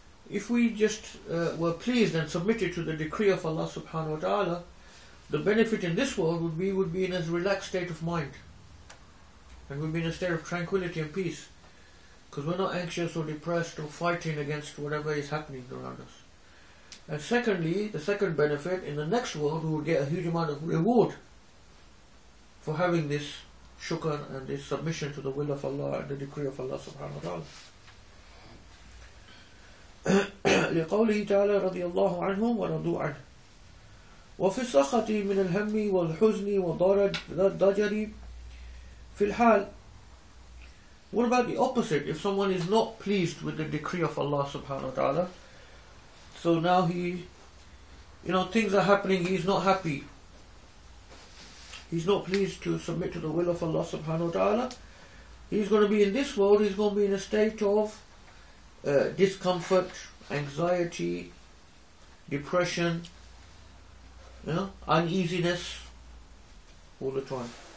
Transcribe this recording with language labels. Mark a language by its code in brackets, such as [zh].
[en] If we just were pleased and submitted to the decree of Allah subhanahu wa ta'ala, the benefit in this world would be in a relaxed state of mind, and would be in a state of tranquility and peace, because we're not anxious or depressed or fighting against whatever is happening around us. And secondly, the second benefit, in the next world we will get a huge amount of reward for having this shukr and this submission to the will of Allah and the decree of Allah subhanahu wa ta'ala. [ar] لقوله تعالى رضي الله عنهم ورضوا عنه وفي السخط من الهم والحزن والضجر في الحال. [en] What about the opposite? If someone is not pleased with the decree of Allah subhanahu wa ta'ala, so now things are happening, he's not happy, he's not pleased to submit to the will of Allah subhanahu wa ta'ala, he's going to be in this world, he's going to be in a state of discomfort, anxiety, depression, uneasiness all the time.